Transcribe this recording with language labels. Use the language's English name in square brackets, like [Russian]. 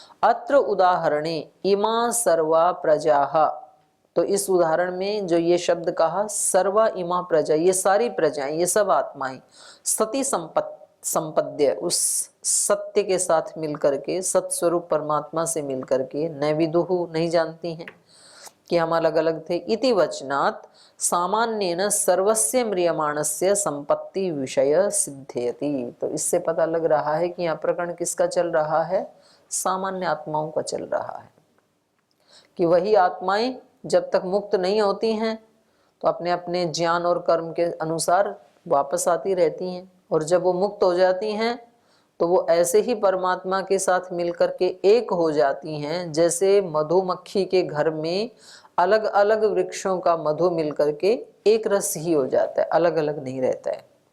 [Sanskrit] अत्र उदाहरणे इमा सर्वा प्रजाः, [Hindi] तो इस उदाहरण में जो ये शब्द कहा [Sanskrit] सर्वा इमा प्रजा, [Hindi] ये सारी प्रजाएं, ये सब आत्माएं, [Sanskrit] सती संपद्य, [Hindi] उस सत्य के साथ मिलकर के, सत्स्वरूप परमात्मा से मिलकर के, [Sanskrit] न विदुहु [Hindi] नहीं जानती हैं कि हम अलग अलग थे। [Sanskrit] इति वचनात् सामान्येन सर्वस्य म्रियमाणस्य संपत्ति विषय सिद्ध्यति। [Hindi] तो इससे पता लग रहा है कि यहाँ प्रकरण किसका चल रहा है, सामान्य आत्माओं का चल रहा है। कि वही आत्माएं जब तक मुक्त नहीं होती हैं तो अपने अपने ज्ञान और कर्म के अनुसार वापस आती रहती हैं, और जब वो मुक्त हो जाती हैं तो वो ऐसे ही परमात्मा के साथ मिलकर के एक हो जाती हैं, जैसे मधुमक्खी के घर में अलग अलग वृक्षों का मधु मिलकर के एक रस ही हो जाता है, अलग अलग नहीं रहता है।